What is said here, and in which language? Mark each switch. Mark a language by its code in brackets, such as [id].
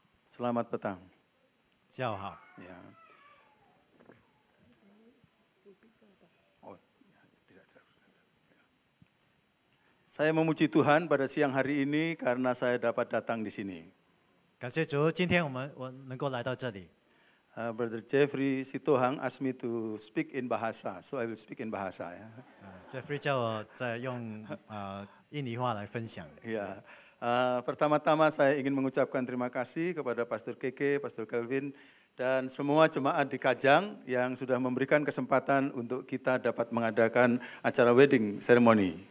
[id] Selamat petang. [zh] 下午好， [id] Ya. Oh, tidak. Saya memuji Tuhan pada siang hari ini karena saya dapat datang di sini. [zh] 感谢主，今天我能够来到这里。 [en] Brother Jeffrey Sitohang asked me to speak in bahasa, so I will speak in bahasa. [id] Ya. [zh] Jeffrey 叫我在用印尼话来分享。 [id] Ya. Pertama-tama saya ingin mengucapkan terima kasih kepada Pastor Keke, Pastor Kelvin, dan semua jemaat di Kajang yang sudah memberikan kesempatan untuk kita dapat mengadakan acara [en] wedding ceremony.